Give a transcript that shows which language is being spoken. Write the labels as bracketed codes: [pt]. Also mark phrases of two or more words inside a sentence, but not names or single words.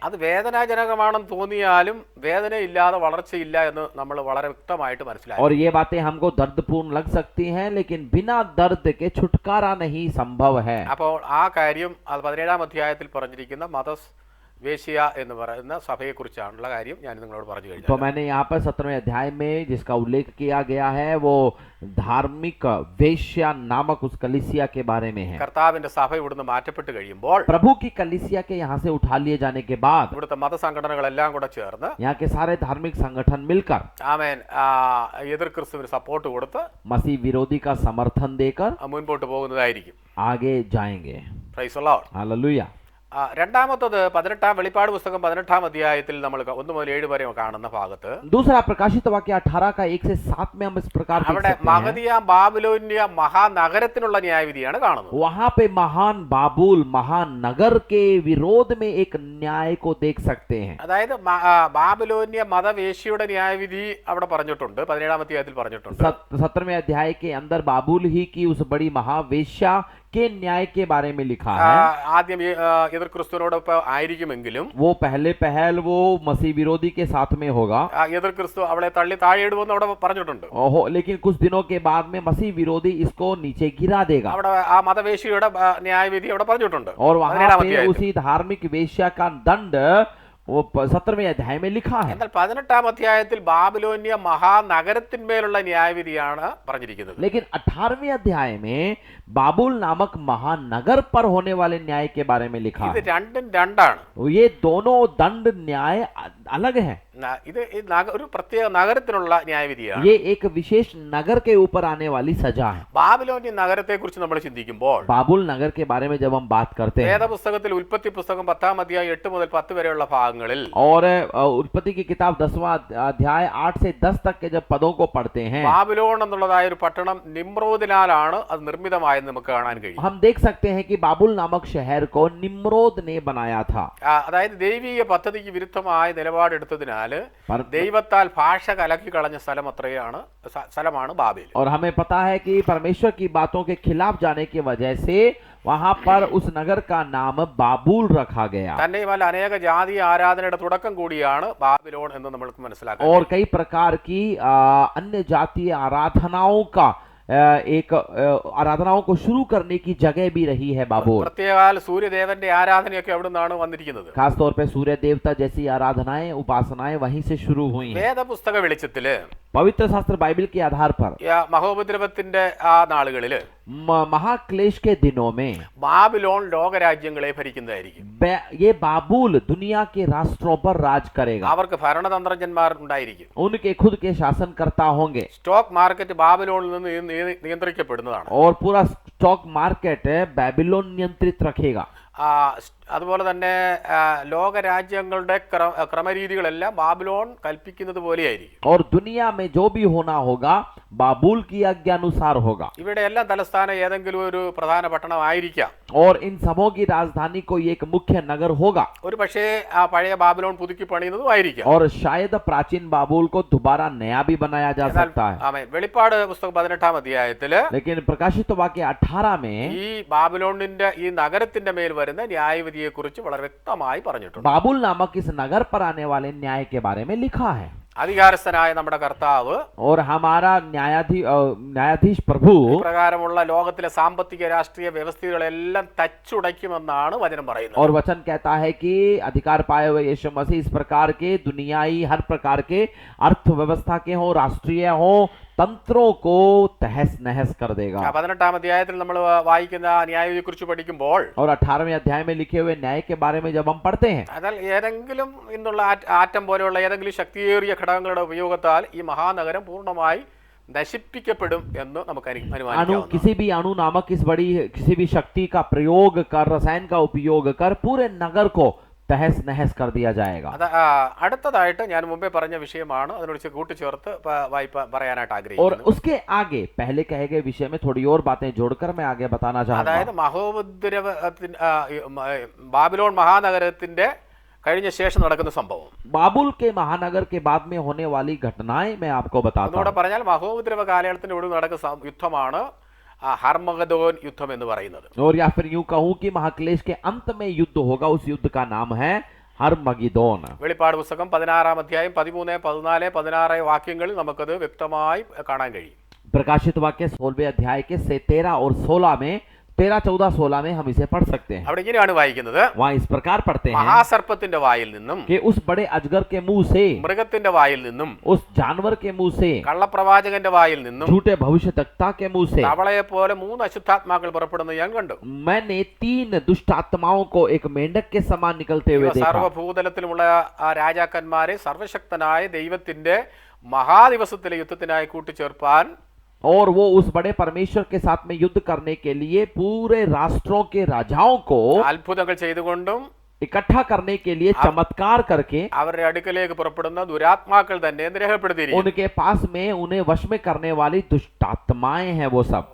[ml] അത് വേദനാജനകമാണെന്ന് തോന്നിയാലും വേദനയില്ലാതെ വളർച്ചയില്ല എന്ന് നമ്മൾ വളരെ വ്യക്തമായിട്ട് മനസ്സിലാക്കി. [hi] और ये बातें हमको दर्दपूर्ण लग सकती हैं, लेकिन बिना दर्द के छुटकारा नहीं संभव है। [ml] അപ്പോൾ ആ കാര്യം 17-ാം അധ്യായത്തിൽ പറഞ്ഞിരിക്കുന്ന വേശ്യ എന്ന് പറയുന്ന സഭയെക്കുറിച്ചാണുള്ള കാര്യം ഞാൻ നിങ്ങളോട് പറഞ്ഞു കഴിഞ്ഞു. [hi] तो मैंने यहाँ पर 17वें अध्याय में जिसका उल्लेख किया गया है वो धार्मिक वेश्या नामक उस कलीसिया के बारे में है। [ml] കർത്താവിന്റെ സഭ ഇവിടുന്ന് മാറ്റപ്പെട്ട് കഴിയുമ്പോൾ [hi] प्रभु की कलीसिया के यहाँ से उठा लिए जाने के बाद [ml] ഇവിടുത്തെ മതസംഘടനകളെല്ലാം കൂടെ ചേർന്ന് [hi] यहाँ के सारे धार्मिक संगठन मिलकर [ml] ആമേൻ എതിർ ക്രിസ്തുവിന് സപ്പോർട്ട് കൊടുത്ത് [hi] मसीह विरोधी का समर्थन देकर [ml] മുൻപോട്ട് പോകുന്നതായിരിക്കും. [hi] आगे जाएंगे। [en] Praise the Lord. [hi] हालेलुया। [ml] രണ്ടാമത്തത് 18-ാം വെളിപ്പാട് പുസ്തകം 18-ാം അധ്യായത്തിൽ നമ്മൾ 1 മുതൽ 7 വരെ കാണുന്ന ഭാഗത്ത് [hi] दूसरा प्रकाशित वाक्य 18 का 1 से 7 में हम इस प्रकार देख [ml] അവിടെ [hi] सकते हैं। [ml] മഹദിയ ബാബിലോന്യ മഹാനഗരത്തിനുള്ള ന്യായവിധിയാണ് കാണുന്നത്. [hi] वहां पे महान बाबुल महानगर के विरोध में एक न्याय को देख सकते हैं। [ml] അതായത് ബാബിലോന്യ മതവേശ്യയുടെ ന്യായവിധി അവിടെ പറഞ്ഞിട്ടുണ്ട്, 17-ാം അധ്യായത്തിൽ പറഞ്ഞിട്ടുണ്ട്. [hi] 17वें अध्याय के अंदर बाबुल ही की उस बड़ी महावेश्या के न्याय के बारे में लिखा है। [ml] ആദ്യം എതിർ ക്രിസ്തുവിനോടൊപ്പം ആയിരിക്കുമെങ്കിലും [hi] वो पहल वो मसीह विरोधी के साथ में होगा। [ml] എതിർ ക്രിസ്തു അവളെ തള്ളി താഴെ ഇടുമെന്ന് അവിടെ പറഞ്ഞിട്ടുണ്ട്. [hi] लेकिन कुछ दिनों के बाद में मसीह विरोधी इसको नीचे गिरा देगा। [ml] അവിടെ ആ മതവേശ്യയുടെ ന്യായവിധി അവിടെ പറഞ്ഞിട്ടുണ്ട്. [hi] और वहां पे उसी धार्मिक वेश्या का दंड वो 17वें अध्याय में लिखा है। [ml] എന്നാൽ 18-ാം അധ്യായത്തിൽ ബാബിലോന്യ മഹാനഗരത്തിന്മേലുള്ള ന്യായവിധിയാണ് പറഞ്ഞിരിക്കുന്നത്. [hi] लेकिन 18वें अध्याय में बाबुल नामक महानगर पर होने वाले न्याय के बारे में लिखा [ml] ഇത് [hi] है। [ml] രണ്ടും രണ്ടാണ്. [hi] ये दोनों दंड न्याय अलग है। [ml] ഇത് ഒരു പ്രത്യേക നഗരത്തിനുള്ള ന്യായവിധിയാണ്. [hi] ये एक विशेष नगर के ऊपर आने वाली सजा है. [ml] ബാബിലോന്യ നഗരത്തെക്കുറിച്ച് നമ്മൾ ചിന്തിക്കുമ്പോൾ [hi] बाबुल नगर के बारे में जब हम बात करते हैं [ml] വേദപുസ്തകത്തിൽ ഉൽപ്പത്തി പുസ്തകം 10-ാം അധ്യായം 8 മുതൽ 10 വരെയുള്ള ഭാഗങ്ങളിൽ [hi] और उत्पत्ति की किताब 10वां अध्याय 8 से 10 तक के जब पदों को पढ़ते हैं [ml] ബാബിലോൺ എന്നുള്ളതായ ഒരു പട്ടണം നിമ്രോദിനാലാണ് അത് നിർമ്മിതമായെന്ന് നമുക്ക് കാണാൻ കഴിയും. [hi] हम देख सकते हैं कि बाबुल नामक शहर को निम्रोद ने बनाया था. [ml] അതായത് ദൈവിക പദ്ധതിക്ക് വിരുദ്ധമായ നിലപാടെടുത്തതിനാൽ [hi] पर- [ml] ദൈവത്താൽ ഭാഷ കലക്കി കളഞ്ഞ സ്ഥലമാണ് ബാബേൽ. [hi] और हमें पता है कि परमेश्वर की बातों के खिलाफ जाने की वजह से वहां पर उस नगर का नाम बाबुल रखा गया. [ml] തന്നെയുമല്ല അനേക ജാതീയ ആരാധനയുടെ തുടക്കം കൂടിയാണ് ബാബിലോൺ എന്ന് നമ്മൾക്ക് മനസ്സിലാക്കാം. [hi] और कई प्रकार की अन्य जातीय आराधनाओं का एक आराधनाओं को शुरू करने की जगह भी रही है बाबुल. [ml] പ്രത്യേകാൽ സൂര്യദേവന്റെ ആരാധനയൊക്കെ അവിടെ നിന്നാണ് വന്നിരിക്കുന്നത്. [hi] खासतौर पे सूर्य देवता जैसी आराधनाएं उपासनाएं वहीं से शुरू हुई हैं. [ml] വേദപുസ്തക വെളിച്ചത്തില് [hi] पवित्र शास्त्र बाइबल के आधार पर [ml] മഹോപദ്രവത്തിന്റെ ആ നാളുകളില് [hi] महाक्लेश के दिनों में [ml] ബാബിലോൺ ലോകരാജ്യങ്ങളെ ഭരിക്കുന്നതായിരിക്കും. [hi] ये बाबुल दुनिया के राष्ट्रों पर राज करेगा. [ml] അവർക്ക് ഭരണതന്ത്രജ്ഞന്മാർ ഉണ്ടായിരിക്കും. [hi] उनके खुद के शासनकर्ता होंगे [en] stock market [ml] ബാബിലോണിൽ നിന്ന് നിയന്ത്രിക്കപ്പെടുന്നതാണ്. [hi] और पूरा [en] stock market [hi] बेबीलोन नियंत्रित रखेगा. [ml] അതുപോലെ തന്നെ ലോകരാജ്യങ്ങളുടെ ക്രമരീതികളെല്ലാം ബാബിലോൺ കൽപ്പിക്കുന്നത് പോലെയായിരിക്കും. [hi] और दुनिया में जो भी होना होगा बाबुल की आज्ञानुसार होगा. [ml] ഇവിടെ എല്ലാം തലസ്ഥാനം ഏതെങ്കിലും ഒരു പ്രധാന പട്ടണമായിരിക്കാം. [hi] और इन सबों की राजधानी कोई एक मुख्य नगर होगा. [ml] ഒരു പക്ഷേ ആ പഴയ ബാബിലോൺ പുതുക്കി പണിയുന്നതുമായിരിക്കാം. [hi] और शायद प्राचीन बाबुल को दोबारा नया भी बनाया जा सकता है. [ml] ആമേൻ. വെളിപ്പാട് പുസ്തകം 18-ാം അധ്യായത്തില് [hi] लेकिन प्रकाशित वाक्य 18 में [ml] ഈ ബാബിലോണിന്റെ ഈ നഗരത്തിന്റെ മേൽ വരുന്ന ന്യായവിധിയെ കുറിച്ച് വളരെ വ്യക്തമായി പറഞ്ഞിട്ടുണ്ട്. [hi] बाबुल नामक इस नगर पर आने वाले न्याय के बारे में लिखा है. [ml] അധികാരസ്ഥനായ നമ്മുടെ കർത്താവ് [hi] और हमारा न्यायाधीश प्रभु [ml] പ്രകാരമുള്ള ലോകത്തിലെ സാമ്പത്തിക രാഷ്ട്രീയ വ്യവസ്ഥകളെല്ലാം തച്ചുടയ്ക്കുമെന്നാണ് വചനം പറയുന്നത്. [hi] और वचन कहता है कि अधिकार पाए हुए यीशु मसीह इस प्रकार के दुनियाई हर प्रकार के अर्थव्यवस्था के हो राष्ट्रीय हो तंत्रों को तहस नहस कर देगा. [ml] 18-ാം അധ്യായത്തിൽ നമ്മൾ വായിക്കുന്ന ന്യായവിധിയെ കുറിച്ച് പഠിക്കുമ്പോൾ [hi] और 18वें अध्याय में लिखे हुए न्याय के बारे में जब हम पढ़ते हैं [ml] എന്നാൽ ഏതെങ്കിലും ഇന്നുള്ള ആറ്റം പോലെയുള്ള ഏതെങ്കിലും ശക്തിയേറിയ ഘടകങ്ങളുടെ ഉപയോഗത്താൽ ഈ മഹാനഗരം പൂർണ്ണമായി നശിപ്പിക്കപ്പെടും എന്ന് നമുക്ക് അനുമാനിക്കാം. [hi] किसी भी अणु नामक इस बड़ी किसी भी शक्ति का प्रयोग कर रसायन का उपयोग कर पूरे नगर को तहस नहस कर दिया जाएगा. [ml] അടുത്തതായിട്ട് ഞാൻ മുമ്പേ പറഞ്ഞ വിഷയമാണ് അതിനോട് കൂട്ടിച്ചേർത്ത് പറയാനായിട്ട് [hi] और [ml] ആഗ്രഹിക്കുന്നു. [hi] उसके आगे पहले कहे गए विषय में थोड़ी और बातें जोड़कर मैं आगे बताना चाहता [ml] അതായത് [hi] हूं. [ml] ബാബിലോൺ മഹാനഗരത്തിന്റെ കഴിഞ്ഞ ശേഷം നടക്കുന്ന സംഭവം. [hi] बाबुल के महानगर के बाद में होने वाली घटनाएं मैं आपको बताता [ml] ഒന്നുകൂടെ [hi] हूं. [ml] പറഞ്ഞാൽ മഹോപദ്രവ കാലഘട്ടത്തിന്റെ ഒടുവിൽ നടക്കുന്ന യുദ്ധമാണ് ഹർമഗദോൻ യുദ്ധം എന്ന് പറയുന്നത്. [hi] और या फिर यूं कहूं कि महाक्लेश के अंत में युद्ध होगा. उस युद्ध का नाम है हर्मगिदोन. [ml] വെളിപ്പാട് പുസ്തകം 16-ാം അധ്യായം 13, 14, 16 വാക്യങ്ങളിൽ നമുക്കത് വ്യക്തമായി കാണാൻ കഴിയും. [hi] प्रकाशित वाक्य 16वें अध्याय के 13 और 16 में 13, 14, 16 में हम इसे पढ़ सकते हैं. [ml] അവിടെ ഇങ്ങനെയാണ് വായിക്കുന്നത്. [hi] वहां इस प्रकार पढ़ते हैं [ml] മഹാസർപ്പത്തിന്റെ വായിൽ നിന്നും [hi] कि उस बड़े अजगर के मुंह से [ml] മൃഗത്തിന്റെ വായിൽ നിന്നും [hi] उस जानवर के मुंह से [ml] കള്ളപ്രവാചകന്റെ വായിൽ നിന്നും [hi] झूठे भविष्यवक्ता के मुंह से [ml] തവളയെ പോലെ 3 അശുദ്ധാത്മാക്കൾ പുറപ്പെടുന്നത് ഞാൻ കണ്ടു. [hi] मैंने 3 दुष्ट आत्माओं को एक मेंढक के समान निकलते हुए देखा. [ml] സർവ്വഭൂതലത്തിലുമുള്ള ആ രാജാക്കന്മാരെ സർവശക്തനായ ദൈവത്തിന്റെ മഹാദിവസത്തിലെ യുദ്ധത്തിനായി കൂട്ടിച്ചേർപ്പാൻ [hi] और वो उस बड़े परमेश्वर के साथ में युद्ध करने के लिए पूरे राष्ट्रों के राजाओं को [ml] അത്ഭുതങ്ങൾ ചെയ്തുകൊണ്ടും [hi] इकट्ठा करने के लिए चमत्कार करके [ml] അവരുടെ അടുക്കലേക്ക് പുറപ്പെടുന്ന ദുരാത്മാക്കൾ തന്നെ രേഖപ്പെടുത്തിയിരിക്കുന്നു. [hi] उनके पास में उन्हें वश में करने वाली दुष्ट आत्माएं हैं वो सब.